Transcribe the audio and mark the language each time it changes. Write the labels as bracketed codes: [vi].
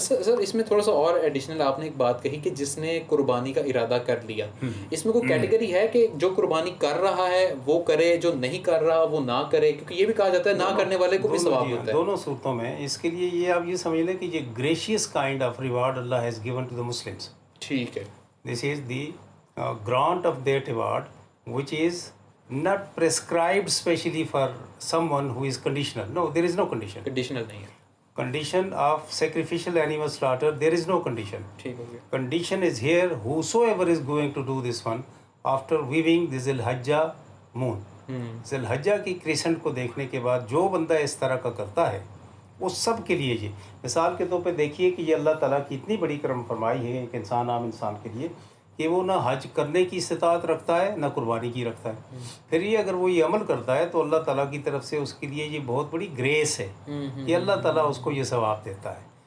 [ur] سر اس میں تھوڑا سا اور ایڈیشنل آپ نے ایک بات کہی کہ جس نے قربانی کا ارادہ کر لیا، اس میں کوئی کیٹیگری ہے کہ جو قربانی کر رہا ہے وہ کرے، جو نہیں کر رہا وہ نہ کرے؟ کیونکہ یہ بھی کہا جاتا ہے نہ کرنے والے کو بھی ثواب ہوتا ہے. دونوں صورتوں میں. اس کے لیے یہ آپ یہ سمجھ لیں کہ یہ [en] Gracious kind of reward Allah has given to the Muslims. [ur] ٹھیک ہے. [en] This is the grant of that award which is not prescribed specially for someone who is conditional. No, there is no condition. [ur] Conditional نہیں ہے. [en] Condition of sacrificial animal slaughter, there is no condition. [ur] ٹھیک ہو گیا. [en] Condition is here, whosoever is going to do this one after viewing the Zil-Hajjah moon. [ur] ذی-الحجہ کی crescent کو دیکھنے کے بعد جو بندہ اس طرح کا کرتا ہے اس سب کے لیے. یہ مثال کے طور پہ دیکھیے کہ یہ اللہ تعالیٰ کی اتنی بڑی کرم فرمائی ہے ایک انسان، عام انسان کے لیے، کہ وہ نہ حج کرنے کی استطاعت رکھتا ہے نہ قربانی کی رکھتا ہے. پھر یہ اگر وہ یہ عمل کرتا ہے تو اللہ تعالیٰ کی طرف سے اس کے لیے یہ بہت بڑی گریس ہے کہ اللہ تعالیٰ اس کو یہ ثواب دیتا ہے.